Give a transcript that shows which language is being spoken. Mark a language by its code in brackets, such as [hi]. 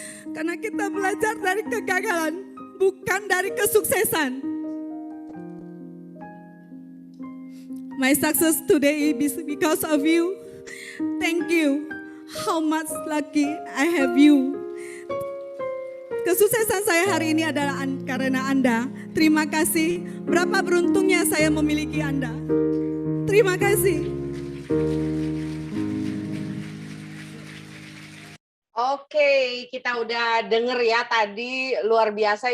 [id] Karena kita belajar dari kegagalan, bukan dari kesuksesan. [en] My success today is because of you. Thank you. How much lucky I have you. [id] Kesuksesan saya hari ini adalah karena Anda. Terima kasih. Berapa beruntungnya saya memiliki Anda. Terima kasih. Oke, kita udah denger ya tadi, luar biasa.